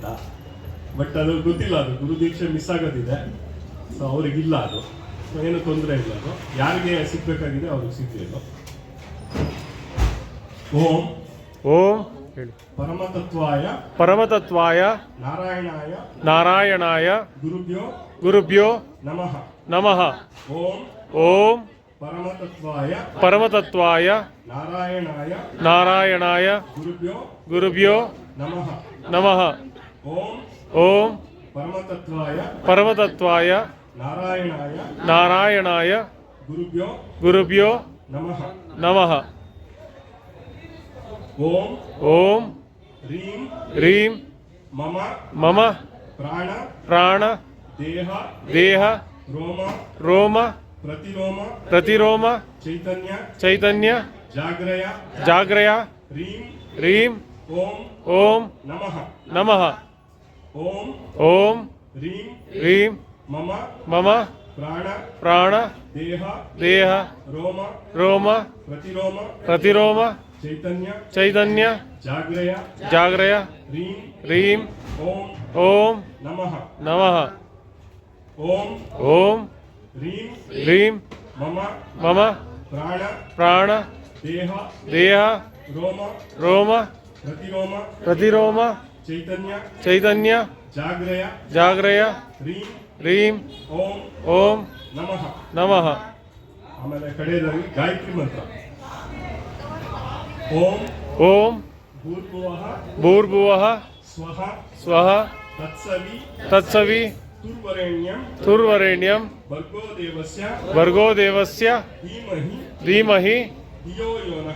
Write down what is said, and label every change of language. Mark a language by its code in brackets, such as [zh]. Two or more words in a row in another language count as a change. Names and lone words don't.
[kn] ಬಟ್ ಅದು ಗೊತ್ತಿಲ್ಲ, ಅದು ಗುರುದೀಕ್ಷೆ ಮಿಸ್ ಆಗೋದಿದೆ. ಸೊ ಅವ್ರಿಗಿಲ್ಲ ಅದು, ಏನು ತೊಂದರೆ ಇಲ್ಲ. ಅದು ಯಾರಿಗೆ ಸಿಗ್ಬೇಕಾಗಿದೆ ಅವ್ರಿಗೆ ಸಿಗ್ಲಿಲ್ಲ. [sa] ಓಂ ಓಂ ಪರಮತತ್ವಾಯ ಪರಮತತ್ವಾಯ ನಾರಾಯಣಾಯ ನಾರಾಯಣಾಯ ಗುರುಭ್ಯೋ ಗುರುಭ್ಯೋ ನಮಃ. ನಮಃ. ಓಂ ಓಂ ಪರಮತತ್ವಾಯ ಪರಮತತ್ವಾಯ ನಾರಾಯಣಾಯ ನಾರಾಯಣಾಯ ಗುರುಭ್ಯೋ ಗುರುಭ್ಯೋ ನಮಃ. ನಮಃ. ಓಂ ಓಂ ಪರಮತತ್ವಾಯ ಪರಮತತ್ವಾಯ ನಾರಾಯಣಾಯ ನಾರಾಯಣಾಯ ಗುರುಭ್ಯೋ ಗುರುಭ್ಯೋ ನಮಃ. ನಮಃ. ಓಂ ಓಂ ಹ್ರೀಂ ಹ್ರೀಂ ಮಮ ಮಮ ಪ್ರಾಣ ಪ್ರಾಣ ದೇಹ ದೇಹ ರೋಮ ರೋಮ ಪ್ರತಿರೋಮ ಪ್ರತಿರೋಮ ಚೈತನ್ಯ ಚೈತನ್ಯ ಜಾಗ್ರಯ ಜಾಗ್ರಯ ಹ್ರೀಂ ಹ್ರೀಂ ಓಂ ಓಂ ನಮಃ. ನಮಃ. ಓಂ ಓಂ ಹ್ರೀಂ ಹ್ರೀಂ ಮಮ ಮಮ ಪ್ರಾಣ ಪ್ರಾಣ ದೇಹ ದೇಹ ರೋಮ ರೋಮ ಪ್ರತಿರೋಮ ಪ್ರತಿರೋಮ ಚೈತನ್ಯ ಚೈತನ್ಯ ಜಾಗ್ರಯ ಜಾಗ್ರಯ ಹ್ರೀಂ ಹ್ರೀಂ ಓಂ ಓಂ ನಮಃ. ನಮಃ. ಓಂ ಓಂ ಹ್ರೀಂ ಹ್ರೀಂ ಮಮ ಮಮ ಪ್ರಾಣ ಪ್ರಾಣ ದೇಹ ದೇಹ ರೋಮ ರೋಮ ಪ್ರತಿರೋಮ ಪ್ರತಿರೋಮ ಚೈತನ್ಯ ಚೈತನ್ಯ ಜಾಗ್ರಯ ಜಾಗ್ರಯ ಹ್ರೀಂ ಹ್ರೀಂ ಓಂ ಓಂ ನಮಃ. ನಮಃ. [kn] ಆಮೇಲೆ ಕಡೆಯದಾಗಿ ಗಾಯತ್ರಿ ಮಂತ್ರ. [sa] ಓಂ ಓಂ ಭೂರ್ಭುವಃ ಭೂರ್ಭುವಃ ಸ್ವಃ ಸ್ವಃ ತತ್ಸವಿ ತತ್ಸವಿ ತುರ್ವರೆಣ್ಯಂ ತುರ್ವರೆಣ್ಯಂ ಭರ್ಗೋ ದೇವಸ್ಯ ಭರ್ಗೋ ದೇವಸ್ಯ ಧೀಮಹಿ ಧೀಮಹಿ ಧಿಯೋ ಯೋನಃ